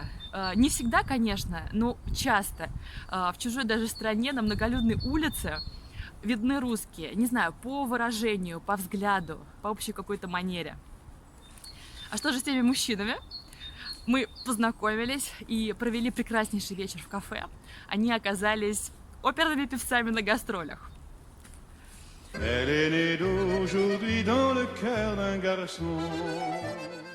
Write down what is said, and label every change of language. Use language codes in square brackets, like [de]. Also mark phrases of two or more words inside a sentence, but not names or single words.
[ru] Не всегда, конечно, но часто в чужой даже стране на многолюдной улице видны русские. Не знаю, по выражению, по взгляду, по общей какой-то манере. А что же с теми мужчинами? Мы познакомились и провели прекраснейший вечер в кафе. Они оказались оперными певцами на гастролях. [fr] Elle est née d'aujourd'hui dans le cœur d'un garçon.